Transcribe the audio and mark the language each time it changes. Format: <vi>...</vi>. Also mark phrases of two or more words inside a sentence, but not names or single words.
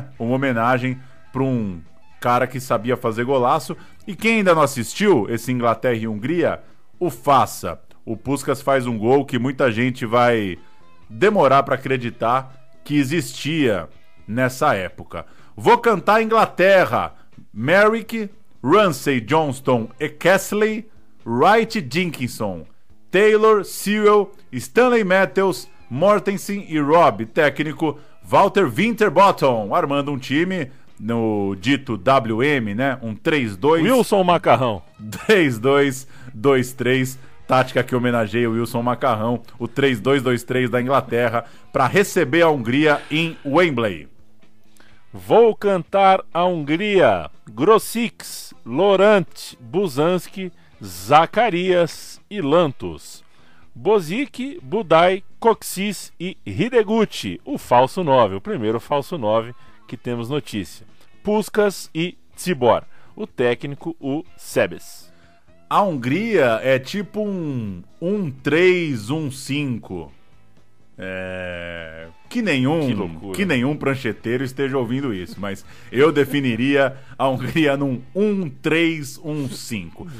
<pt>Uma homenagem para um cara que sabia fazer golaço. E quem ainda não assistiu esse Inglaterra e Hungria, o faça. O Puskás faz um gol que muita gente vai demorar para acreditar que existia nessa época. Vou cantar Inglaterra: Merrick, Ramsay, Johnston e Castley, Wright, Dinkinson, Taylor, Sewell, Stanley Matthews, Mortensen e Robb. Técnico Walter Winterbottom, armando um time no dito WM, né? Um 3-2. Wilson Macarrão. 3-2-2-3. Tática que homenageia o Wilson Macarrão, o 3-2-2-3 da Inglaterra, para receber a Hungria em Wembley. Vou cantar a Hungria. Grosics, Laurent, Buzanski, Zacarias e Lantos. Bozic, Budai, Coxis e Hideguchi, o falso 9, o primeiro falso 9 que temos notícia. Puskas e Tibor, o técnico, o Sebes. A Hungria é tipo um 1-3-1-5. Que nenhum prancheteiro esteja ouvindo isso, mas eu definiria a Hungria num 1-3-1-5.</pt>